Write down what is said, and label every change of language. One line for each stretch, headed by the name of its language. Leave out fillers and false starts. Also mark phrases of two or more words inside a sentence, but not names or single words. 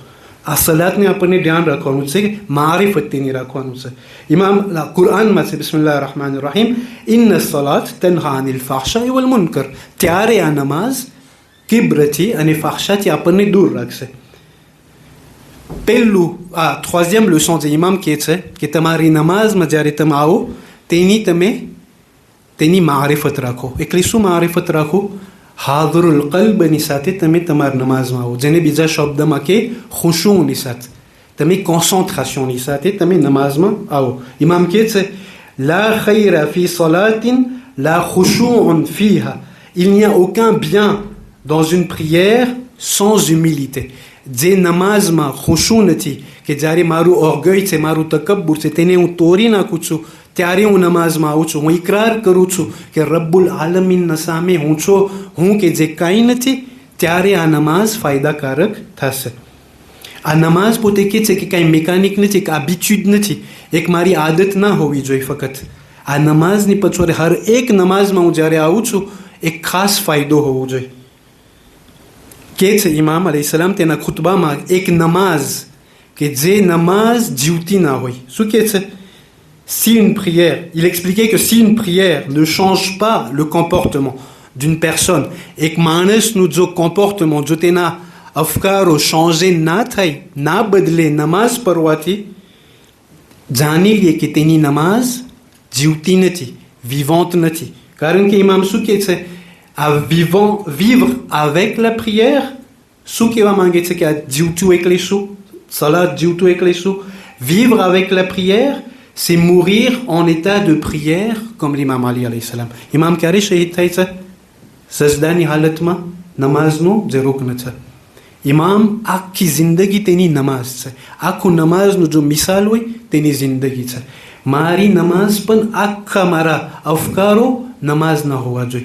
Gujarati: આ સલાતને આપણને ધ્યાન રાખવાનું છે કે મારિફત તેની રાખવાનું છે. ઇમામ કુરાનમાં છે,
Arabic: بسم الله الرحمن الرحيم إن الصلاة تنهى عن الفحشاء والمنكر.
Gujarati: ત્યારે આ નમાઝ કિબ્રથી અને ફહશાથી આપણને દૂર રાખશે. પહેલું આ
French: troisième leçon
Gujarati: જે ઇમામ કહે છે કે તમારી નમાઝમાં જ્યારે તમે આવો તેની મારિફત રાખો. એટલે શું મારિફત રાખો? હાદરુલ કલ્બની સાથે તમે તમારી નમાઝમાં આવો, જેને બીજા શબ્દમાં કે ખુશુની સાથે, તમે કોન્સન્ટ્રેશનની સાથે તમે નમાઝમાં આવો. ઇમામ કહે છે,
Arabic: لا خير في صلاة لا خشوع فيها,
French: il n'y a aucun bien dans une prière sans humilité.
Gujarati: જે નમાઝમાં ખુશુ નથી, કે જ્યારે મારું ઓર્ગય છે, મારું તકબ્બુર છે, તેને હું તોડી નાખું છું, ત્યારે હું નમાઝમાં આવું છું, હું ઇકરાર કરું છું કે રબ્બુલ આલમીનના સામે હું કે જે કાંઈ નથી, ત્યારે આ નમાઝ ફાયદાકારક થશે. આ નમાઝ પોતે કહે છે કે કાંઈ મિકેનિક નથી, કે habitude નથી, એક મારી આદત ના હોવી જોઈએ. ફક્ત આ નમાઝની પછવાડે હર એક નમાઝમાં હું જ્યારે આવું છું, એક ખાસ ફાયદો હોવો જોઈએ. કહે છે ઇમામ અલૈહિસ્સલામ તેના ખુતબામાં, એક નમાઝ કે જે નમાઝ જીવતી ના હોય. શું કહે છે?
French: Si une prière, il expliquait que si une prière ne change pas le comportement d'une personne,
Gujarati: એક માણસનું જો comportement, જો તેના અફકારો changer ના થાય, ના બદલે નમાઝ પઢવાથી, જાણી લે કે તેની નમાઝ જીવતી નથી, vivante નથી. કારણ કે ઇમામ શું કહે છે?
French: à vivre avec la prière,
Gujarati: શું કહેવા માંગે છે કે આ જીવતું એટલે શું? સલાત જીવતું એટલે શું?
French: Vivre avec la prière, c'est mourir en état de prière comme l'imam Ali
Arabic: عليه السلام.
Gujarati: ઇમામ ક્યારે શહીદ થાય છે? સજદાની હાલતમાં. નમાઝનો જે રૂકન છે. ઇમામ આખી જિંદગી તેની નમાઝ છે, આખું નમાઝનું જો મિસાલ હોય તેની જિંદગી છે. મારી નમાઝ પણ આખા મારા અફકારો નમાઝ ન હોવા જોઈએ.